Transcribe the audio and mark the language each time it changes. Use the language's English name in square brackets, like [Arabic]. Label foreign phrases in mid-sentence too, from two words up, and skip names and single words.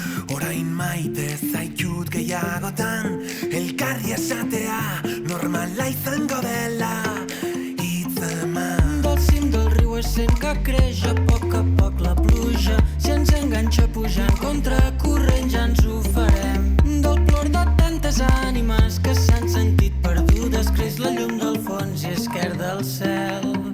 [Basque] Orain maite zaitut gehiagotan, elkarri esatea normala izango dela. Hitzeman [Catalan] del cim del riu es sent que creix a poc la pluja. Si ens enganxa pujant contra corrent ja ens ho farem. Del plor de tantes ànimes que s'han sentit perdudes creix la llum del fons i esquerda el cel.